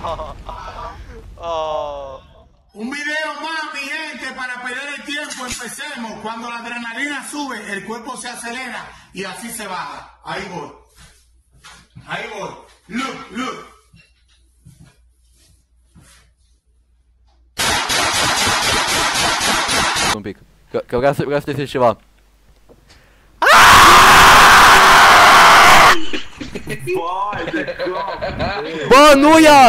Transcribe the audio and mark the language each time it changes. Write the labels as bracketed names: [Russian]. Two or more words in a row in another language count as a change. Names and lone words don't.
[Spanish] Un video más, mi gente, para perder el tiempo, empecemos. sabemos, cuando la adrenalina sube, el cuerpo se acelera y así se baja. Ahí voy. Ahí voy. [English] Look, look. [Spanish] Un pic. [Romanian] Că vreau să testez ceva. Vai de cap! Bă, nu iar!